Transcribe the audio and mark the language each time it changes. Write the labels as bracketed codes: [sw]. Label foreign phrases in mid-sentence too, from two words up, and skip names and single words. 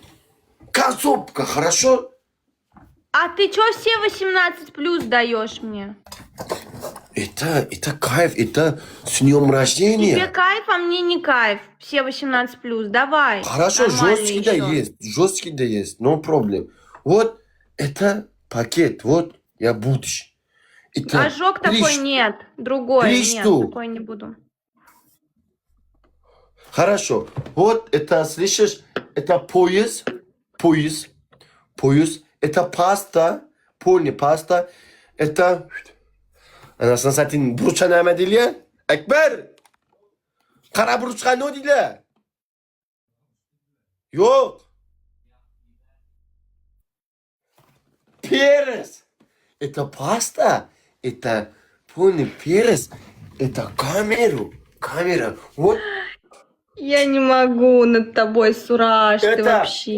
[ru] Концовка, хорошо? А ты чё все 18 плюс даешь мне? Это кайф, это с днем рождения. Тебе кайф, а мне не кайф. Все 18 плюс, давай. Хорошо, Нормально жесткий да есть, [en] no problem. [ru] Вот это пакет, вот я будешь. Это Ожог такой нет, другой три нет, штук. такой не буду. Хорошо, вот это, слышишь, это пояс, это паста, полный паста, это... [tr] Anasını satayım, burç'a ne değil ya? Ekber! Kara burç'a ne değil ya? Yok. [ru] Перец. Это паста. Это полный перец. Это камеру. Камера. Вот Я не могу над тобой, Сураж, ты вообще.